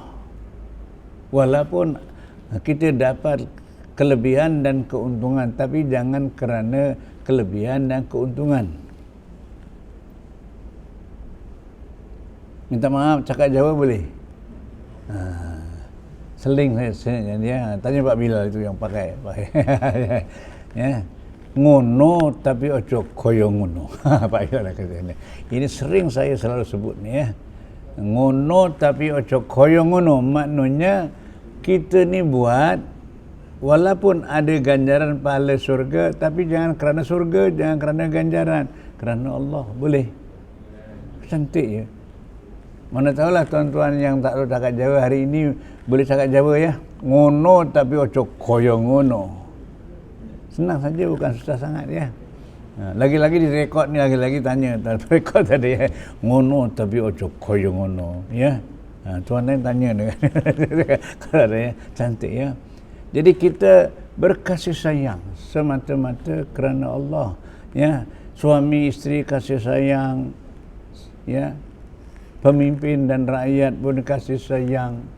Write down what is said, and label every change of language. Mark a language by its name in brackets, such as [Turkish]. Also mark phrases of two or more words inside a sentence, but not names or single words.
[Malay] Walaupun kita dapat kelebihan dan keuntungan, tapi jangan kerana kelebihan dan keuntungan. Minta maaf, cakap Jawa boleh? Seling saya dia tanya Pak Bilal itu yang pakai. Ya. [Javanese] Ngono tapi ojo koyo ngono. [Malay] Pak Bilal kata ini. Ini sering saya selalu sebut ni ya. [Javanese] Ngono tapi ojo koyo ngono, [Malay] maknanya kita ni buat walaupun ada ganjaran pahala surga, tapi jangan kerana surga, jangan kerana ganjaran, kerana Allah. Boleh? Cantik ya. Mana tahulah tuan-tuan yang tak tahu cakap Jawa hari ini boleh cakap Jawa ya. [Javanese] Ngono tapi ojo koyo ngono. [Malay] Senang saja, bukan susah sangat ya. Lagi-lagi direkod ni, lagi-lagi tanya rekod tadi ya. [Javanese] Ngono tapi ojo koyo ngono ya. [Malay] Tuan lain tanya dengan kalau ada ya, cantik ya. Jadi kita berkasih sayang semata-mata kerana Allah ya. Suami isteri kasih sayang ya. Pemimpin dan rakyat pun kasih sayang.